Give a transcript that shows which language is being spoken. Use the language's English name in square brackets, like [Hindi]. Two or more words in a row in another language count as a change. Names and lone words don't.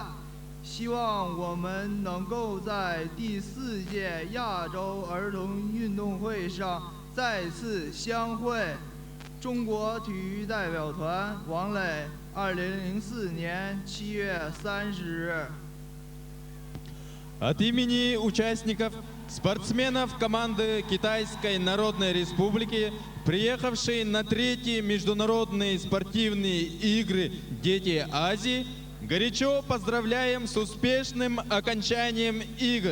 [Chinese] 希望我们能够在第4届亚洲儿童运动会上再次相会。中国体育代表团王磊，2004年7月30日。 [Russian] От имени участников, спортсменов команды Китайской Народной Республики, приехавшие на 3-й международные спортивные игры «Дети Азии», горячо поздравляем с успешным окончанием игр.